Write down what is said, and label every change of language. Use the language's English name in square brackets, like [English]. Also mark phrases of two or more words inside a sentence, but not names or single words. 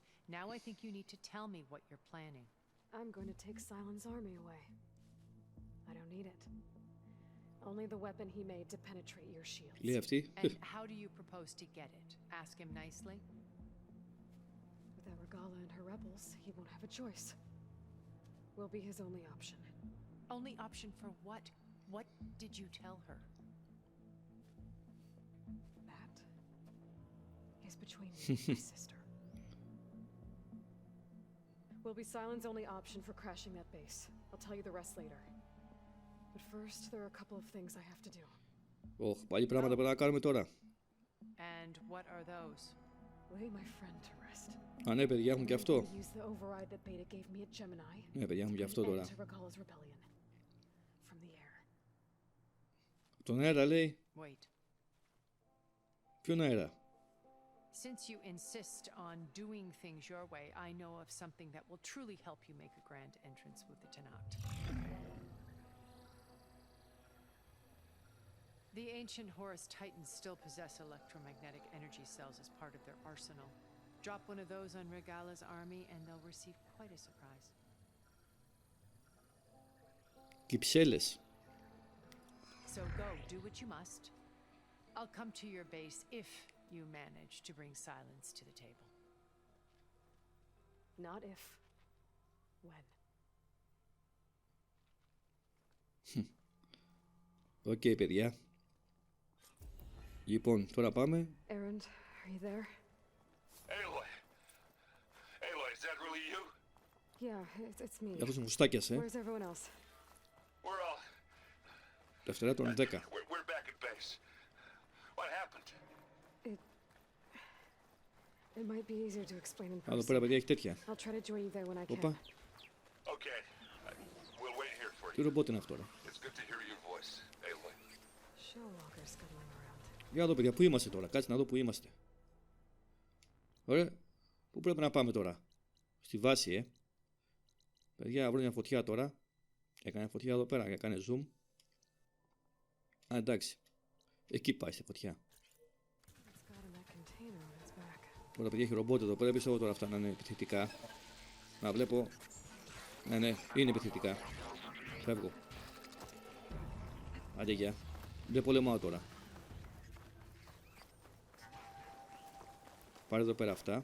[English] Now I think you need to tell me what you're planning. I'm going to take Silent's army away. I don't need it. Only the weapon he made to penetrate your shields. [Greek] Λέει αυτή. [English] And how do you propose to get it? Ask him nicely? Without Regala and her rebels, he won't have a choice. We'll be his only option. Only option for what? What did you tell her? That is between me and my sister. Will be Silent's only option for crashing that base. I'll tell you the rest later. But first, there are a couple of things I have to do. [Greek] Ωχ, πάλι πράγματα πρέπει να κάνουμε τώρα. [English] And what are those? Lay my friend to rest. [Greek] Α, ναι, παιδιά, έχουν και αυτό. [English] Use the override that Beta gave me at Gemini. [Greek] Ναι, παιδιά, έχουν και αυτό τώρα. [English] To Regala's rebellion. From the air. [Greek] Τον αέρα λέει. [English] Wait. [Greek] Ποιον αέρα? [English] Since you insist on doing things your way, I know of something that will truly help you make a grand entrance with the Tanakh. The ancient Horus Titans still possess electromagnetic energy cells as part of their arsenal. Drop one of those on Regala's army and they'll receive quite a surprise. [Greek] Κυψέλες. [English] So go, do what you must. I'll come to your base if you managed to bring silence to the table. Not if. When. [Greek] Οκ, παιδιά. Λοιπόν, τώρα πάμε. [English] Erend, are you there? Aloy! Aloy, is that really you? Yeah, it's me. [Greek] Αυτός μουστάκιας, [English] Where's everyone else? We're all... [Greek] Δευτέρα των 10. [English] We're back at base. What happened? It might be easier to explain in [Greek] Εδώ [English] person. [Greek] πέρα, παιδιά, έχει τέτοια. [English] I'll try to join you there when I can. [Greek] Όπα, [English] Okay. We'll wait here for [Greek] τι [English] you. [Greek] ρομπότ είναι αυτό τώρα. [English] It's good to hear your voice, Aloy. Showwalker scuttling around. [Greek] Για να δω, παιδιά, πού είμαστε τώρα. Κάτσε να δω πού είμαστε. Ωραία. Πού πρέπει να πάμε τώρα. Στη βάση, Παιδιά, βρω μια φωτιά τώρα. Έκανε φωτιά εδώ πέρα. Έκανε zoom. Α, εντάξει. Εκεί πάει στη φωτιά. [English] It's got in that container on its back. [Greek] Τώρα, παιδιά, έχει ρομπότ εδώ πέρα. Πιστεύω τώρα αυτά να είναι επιθετικά. Να βλέπω. Ναι, είναι επιθετικά. Φεύγω. Άντε, γεια. Δεν πολεμάω τώρα. Πάρε εδώ πέρα αυτά.